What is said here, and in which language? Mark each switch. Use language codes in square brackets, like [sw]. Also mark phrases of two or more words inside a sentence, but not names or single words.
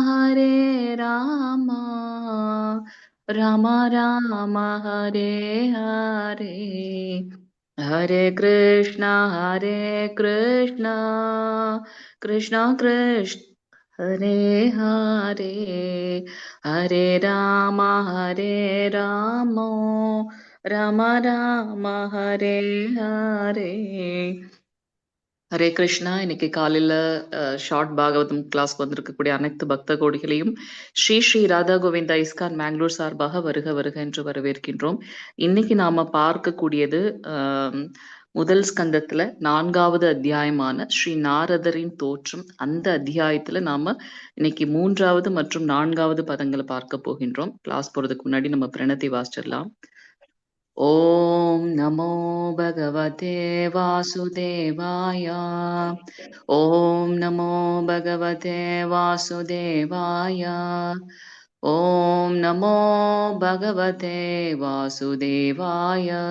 [sa] राम राम हरे हरे, हरे कृष्णा कृष्णा कृष्ण हरे हरे, हरे राम राम राम हरे हरे, [ta] ஹரே கிருஷ்ணா. இன்னைக்கு காலையில ஷார்ட் பாகவதம் கிளாஸ்க்கு வந்திருக்கக்கூடிய அனைத்து பக்த கோடிகளையும் ஸ்ரீ ஸ்ரீ ராதா கோவிந்தா இஸ்கான் மேங்களூர் சார்பாக வருக வருக என்று வரவேற்கின்றோம். இன்னைக்கு நாம பார்க்கக்கூடியது முதல் ஸ்கந்தத்துல 4வது அத்தியாயமான ஸ்ரீ நாரதரின் தோற்றம். அந்த அத்தியாயத்துல நாம இன்னைக்கு 3வது மற்றும் 4வது பதங்களை பார்க்க போகின்றோம். கிளாஸ் போறதுக்கு முன்னாடி நம்ம பிரணதி வாசிச்சிடலாம். [sa] ओम नमो भगवते वासुदेवाय, ओम नमो भगवते वासुदेवाय, ओम नमो भगवते वासुदेवाय,